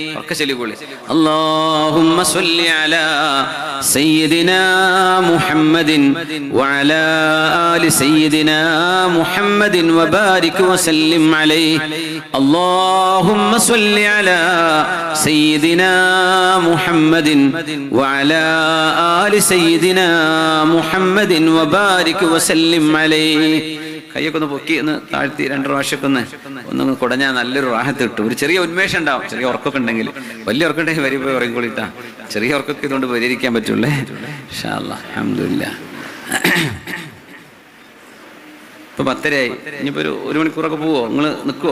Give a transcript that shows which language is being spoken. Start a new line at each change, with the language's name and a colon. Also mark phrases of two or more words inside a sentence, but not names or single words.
Arabic: اللهم صل على سيدنا محمد وعلى آل سيدنا محمد وبارك وسلم عليه. اللهم صل على سيدنا محمد وعلى آل سيدنا محمد وبارك وسلم عليه.
Malayalam: കയ്യൊക്കെ ഒന്ന് പൊക്കി ഒന്ന് താഴ്ത്തി 2 പ്രാവശ്യമൊക്കെ ഒന്നൊന്ന് കുടഞ്ഞാൽ നല്ലൊരു റാഹത്ത് കിട്ടും. ഒരു ചെറിയ ഉന്മേഷം ഉണ്ടാവും. ചെറിയ ഉറക്കൊക്കെ ഉണ്ടെങ്കിൽ, വലിയ ഉറക്കുണ്ടെങ്കിൽ വരി പോയി ഉറങ്ങിക്കൊള്ളിട്ടാ. ചെറിയ ഉറക്കൊക്കെ ഇതുകൊണ്ട് പരിഹരിക്കാൻ പറ്റൂല്ലേ.
Arabic: إن شاء الله، الحمد لله.
Malayalam: ഇപ്പൊ 10:30 ഇനിയിപ്പോ ഒരു മണിക്കൂറൊക്കെ പോവോ? നിങ്ങൾ നിൽക്കുവോ?